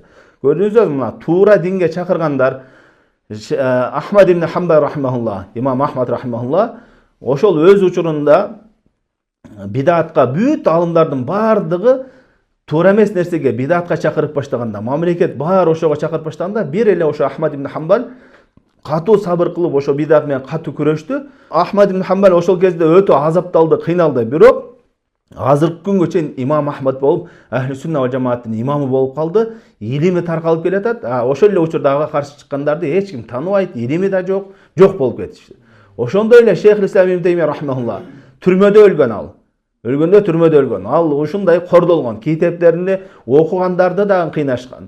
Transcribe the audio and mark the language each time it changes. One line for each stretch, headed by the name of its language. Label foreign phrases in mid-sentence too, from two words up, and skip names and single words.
Kyrgyz: Көрдүңүзбү, мына туура динге чакыргандар Ахмад ибн Хамбал рахимахулла, имам Ахмад рахимахулла, ошол өз учурунда бидатка бүт алымдардын бардыгы туура эмес нерсеге, бидатка чакырып баштаганда, мамлекет баары ошого чакырып баштаганда, бир эле ошо Ахмад ибн Хамбал катуу сабыр кылып ошо бидат менен катуу күрөштү. Ахмад ибн Хамбал ошол кезде өтө азапталды, кыйналды. Бирок азыркы күнгө чейин имам Ахмад болуп, Ахли сунна ва жамааттын имамы болуп калды. Илими таркалып келатат. Ошол эле учурда ага каршы чыккандарды эч ким тааныбайт, илими да жок болуп кетишти. Ошондой эле Шейх Ислам ибн Таймия рахмахулла түрмөдө өлгөн ал. Өлгөндө түрмөдө өлгөн. Ал ушундай кордолгон, китептерин окугандарды дагы кыйнашкан.